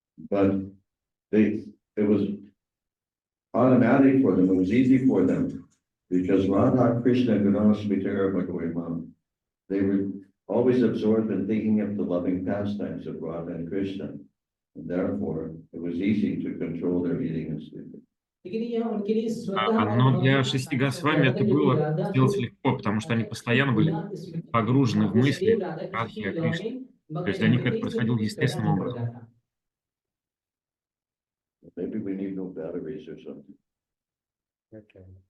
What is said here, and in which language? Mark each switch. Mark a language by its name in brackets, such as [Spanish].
[English] But it was automatic for them, it was easy for them, because Radha Krishna Gunasmitara Bhagavan, they were always absorbed in thinking of the loving pastimes of Radha and Krishna. And therefore, it was easy to control their eating and sleeping. [Hindi] लेकिन ये उनके लिए स्वतः [Russian] Но для 6 Госвами это было сделать легко, потому что они постоянно были погружены в мысли Радхи о Кришне. То есть для них это происходило естественным образом. [English] Maybe we need no batteries or something. Okay.